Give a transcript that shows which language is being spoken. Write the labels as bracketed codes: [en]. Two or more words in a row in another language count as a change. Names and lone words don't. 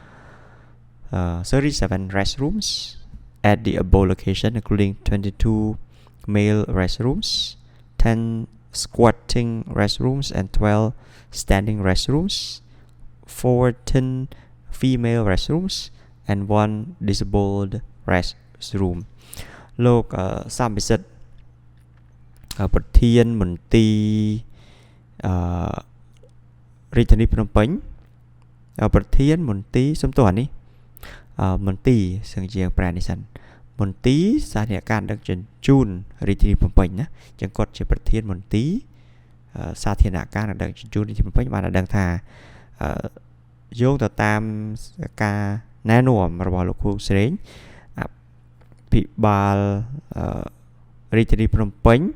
[en] 37 restrooms at the above location, including 22 male restrooms, 10 squatting restrooms, and 12 standing restrooms, 14 female restrooms, and 1 disabled restroom. [km] លោកសំពិសិដ្ឋប្រធានមន្ទីររាជធានីភ្នំពេញប្រធានមន្ទីរសំ ទោសអានេះមន្ទីរសឹងជាប្រែនេះសិនមន្ទីរសាធារណការដឹកជញ្ជូនរាជធានីភ្នំពេញណាចឹងគាត់ជាប្រធានមន្ទីរសាធារណការដឹកជញ្ជូនរាជធានីភ្នំពេញបានដឹងថាយោងទៅតាមការណែនាំរបស់លោកគ្រូស្រេងអភិបាលរាជធានីភ្នំពេញ